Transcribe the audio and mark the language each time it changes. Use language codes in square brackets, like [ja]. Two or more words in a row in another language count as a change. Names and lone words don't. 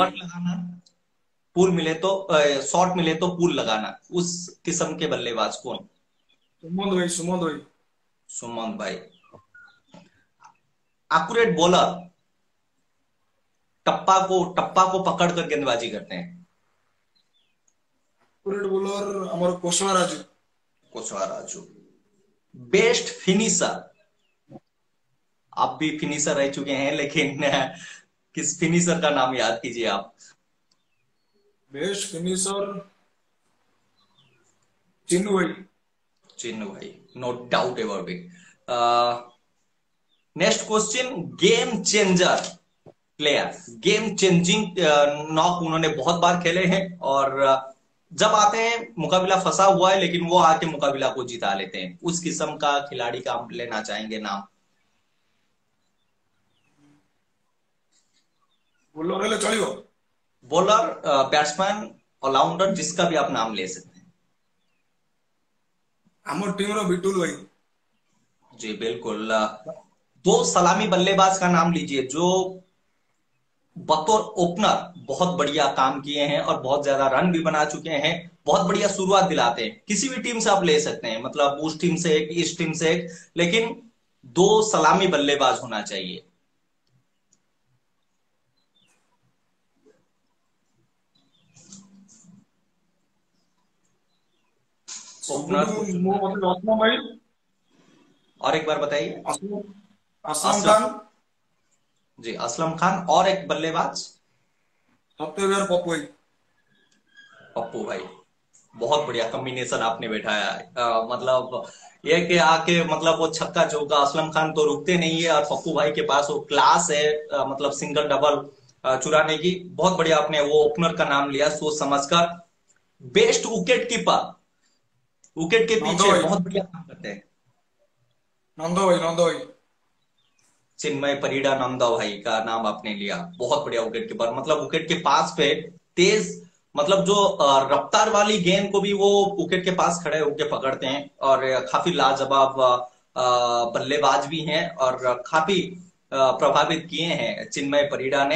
[hi] कट लगाना, पुल मिले तो शॉट मिले तो पुल लगाना, उस किस्म के बल्लेबाज कौन? सुमन भाई, सुमन भाई। सुमन भाई। [en] accurate bowler, [hi] टप्पा को पकड़ कर गेंदबाजी करते हैं। [en] pured bowler [or] ଆମର କୋଶଳା ରାଜୁ। [hi] कुशवा राजू। [en] best finisher, [hi] आप भी फिनिशर रह चुके हैं, लेकिन किस फिनिशर का नाम याद कीजिए आप? [en] best finisher [hi] चिन्नू भाई। चिन्नू भाई, [en] no doubt about it. next question, game changer player, game changing knock [hi] उन्होंने बहुत बार खेले हैं और जब आते हैं मुकाबला फंसा हुआ है, लेकिन वो आके मुकाबला को जिता लेते हैं। उस किस्म का खिलाड़ी का हम लेना चाहेंगे नाम। [or] ବୋଲର ହେଲେ ଚଳିବ। [en] bowler, batsman, allrounder, [hi] जिसका भी आप नाम ले सकते हैं। [or] ଆମ ଟିମର ବିଟୁଲ ଭାଇ। [hi] जी बिल्कुल। दो सलामी बल्लेबाज का नाम लीजिए जो बतौर ओपनर बहुत बढ़िया काम किए हैं और बहुत ज्यादा रन भी बना चुके हैं, बहुत बढ़िया शुरुआत दिलाते हैं। किसी भी टीम से आप ले सकते हैं, मतलब उस टीम से एक, इस टीम से एक, लेकिन दो सलामी बल्लेबाज होना चाहिए। ओपनर [or] ସବୁଠୁ [hi] को [or] ମୋ [hi] चुनना है। [or] ମତେ ରତ୍ନ ଭାଇ। [hi] और एक बार बताइए। असलम असलम असलम। खान। जी, असलम खान। और एक बल्लेबाज? सत्यवीर पप्पू भाई। पप्पू भाई। बहुत बढ़िया कॉम्बिनेशन आपने बैठाया है। मतलब ये कि आके मतलब वो छक्का चौका, असलम खान तो रुकते नहीं है और पप्पू भाई के पास वो क्लास है, मतलब सिंगल डबल चुराने की। बहुत बढ़िया आपने वो ओपनर का नाम लिया सोच समझकर। [en] best wicket keeper, [hi] विकेट के [or] ନନ୍ଦ [hi] पीछे [or] ଭାଇ। [hi] बहुत बढ़िया काम करते हैं। [or] ନନ୍ଦ ଭାଇ, ନନ୍ଦ ଭାଇ। [hi] चिन्मय परिड़ा नंदा भाई का नाम आपने लिया, बहुत बढ़िया [en] wicket keeper. [hi] मतलब विकेट के पास पे तेज, मतलब जो रफ्तार वाली गेंद को भी वो विकेट के पास खड़े होकर पकड़ते हैं और काफी लाजवाब बल्लेबाज भी हैं और काफी प्रभावित किए हैं चिन्मय परिड़ा ने।